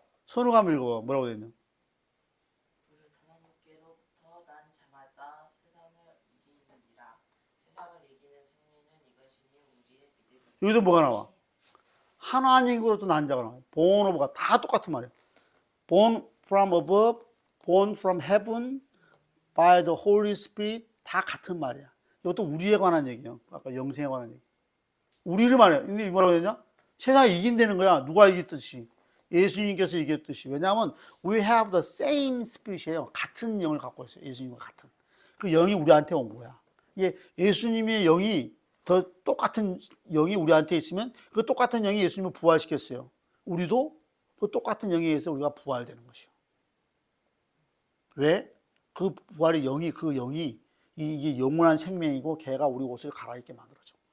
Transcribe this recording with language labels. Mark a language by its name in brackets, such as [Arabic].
[Korean] 선우가 한번 읽어봐. 뭐라고 되냐? 무릇 하나님께로부터 난 자마다 세상을 이기느니라. 세상을 이기는 승리는 이것이니 우리의 믿음이 여기도 뭐가 나와? 하나님으로부터 난 자가 나와요. born of가 다 똑같은 말이에요. born from above, born from heaven, by the Holy Spirit 다 같은 말이야. 이것도 우리에 관한 얘기예요. 아까 영생에 관한 얘기. 우리를 말해요. 근데 뭐라고 했냐? 세상이 이긴다는 거야. 누가 이겼듯이. 예수님께서 이겼듯이. [English] 왜냐하면 we have the same spirit이에요. [Korean] 같은 영을 갖고 있어요. 예수님과 같은. 그 영이 우리한테 온 거야. 이게 예수님의 영이 더 똑같은 영이 우리한테 있으면 그 똑같은 영이 예수님을 부활시켰어요. 우리도 그 똑같은 영에 의해서 우리가 부활되는 것이요. 왜? 그 부활의 영이 이게 영원한 생명이고 걔가 우리 옷을 갈아입게 만들어줘.